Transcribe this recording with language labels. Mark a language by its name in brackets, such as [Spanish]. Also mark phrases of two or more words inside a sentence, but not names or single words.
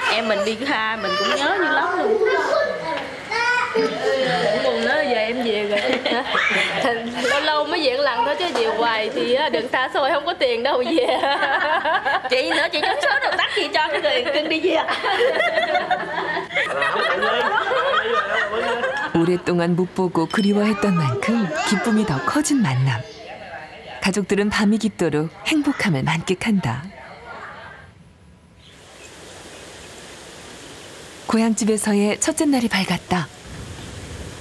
[Vietnamese] Em mình đi xa mình cũng nhớ dữ lắm luôn. Cũng buồn nữa giờ em về rồi. Lâu lâu mới về lần thôi chứ về hoài thì đường xa xôi không có tiền đâu về. Chị nữa, chị trúng số được tắt gì cho cái người cưng đi về. [Korean] 오랫동안 못 보고 그리워했던 만큼 기쁨이 더 커진 만남. 가족들은 밤이 깊도록 행복함을 만끽한다. 고향집에서의 첫째 날이 밝았다.